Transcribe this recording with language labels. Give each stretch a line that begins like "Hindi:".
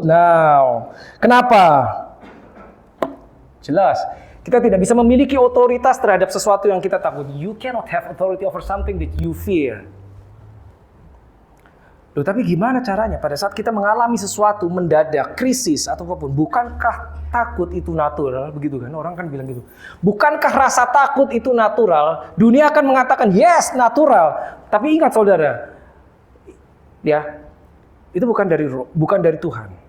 Indonesian: Now, kenapa? Jelas, kita tidak bisa memiliki otoritas terhadap sesuatu yang kita takut.
English: You cannot have authority over something that you fear.
Indonesian: Loh, tapi gimana caranya pada saat kita mengalami sesuatu mendadak, krisis atau apapun? Bukankah takut itu natural? Begitu kan, orang kan bilang gitu. Bukankah rasa takut itu natural? Dunia akan mengatakan, yes, natural. Tapi ingat saudara, ya, itu bukan dari Tuhan.